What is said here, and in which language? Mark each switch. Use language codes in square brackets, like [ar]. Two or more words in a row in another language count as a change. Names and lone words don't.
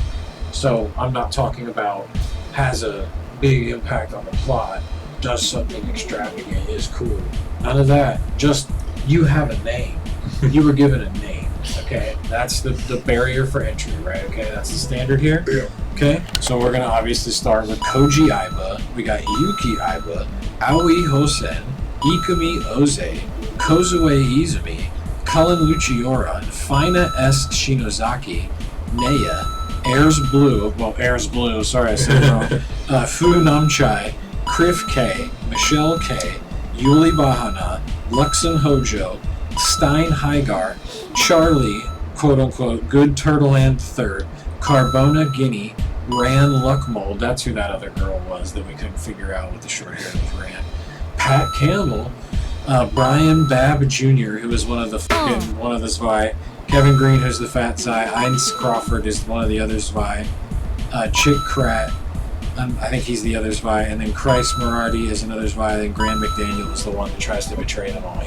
[en] So I'm not talking about has a big impact on the plot, does something extravagant, is cool. None of that. Just you have a name. You were given a name. Okay, that's the barrier for entry, right? Okay, that's the standard here. Yeah. Okay, so we're gonna obviously start with Kouji Aiba. We got Yuki Aiba, Aoi Hosen, Ikumi Oze, Kozue Izumi, Cullen Luchiora, Fina S. Shinozaki, Neya, Air's Blue. Sorry I said it wrong. Fu Namchai, Kriff K, Michelle K, Yuli Bahana, Luxon Hojo, Stein Hygar, Charlie, quote-unquote, Good Turtle and Third, Carbona Guinea, Ran Luckmold, that's who that other girl was that we couldn't figure out with the short hair of Ran, Pat Campbell, Brian Babb Jr., who is one of the Zwei, Kevin Green, who's the fat Zwei, Heinz Crawford is one of the other Zwei, Chick Krat, I think he's the other Zwei, and then Christ Morardi is another Zwei, and then Graham McDaniel is the one that tries to betray them all.